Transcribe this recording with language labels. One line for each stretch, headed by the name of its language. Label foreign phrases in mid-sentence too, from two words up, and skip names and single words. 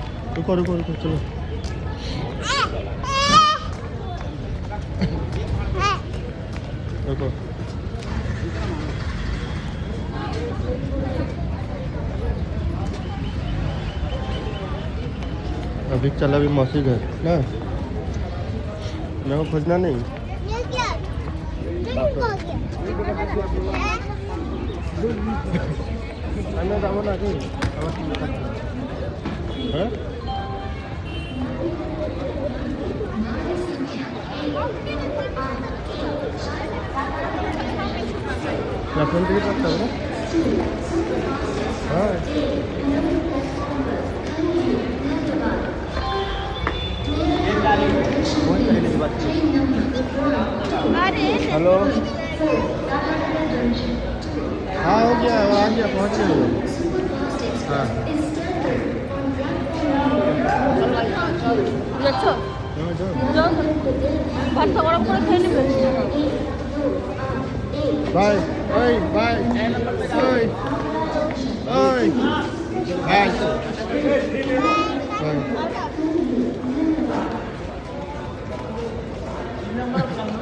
Hindi: रुको रुको रुको चलो। रुको। अभी चला भी मौसी घर ना, मेरे को खोजना नहीं। ये क्या?
Filipino: Ano tama natin? Ha? Lapan dito pa tayo? Ha?
Hindi: हेलो। हाँ हो गया, आ गया, पहुँच गया। हाँ
Bangla: যাচ্ছো?
Hindi: हाँ, जाओ।
Bangla: যাও ভাতটা গরম করে খেয়ে নেবে। बाय ओए बाय ओए ओए बाय बाय।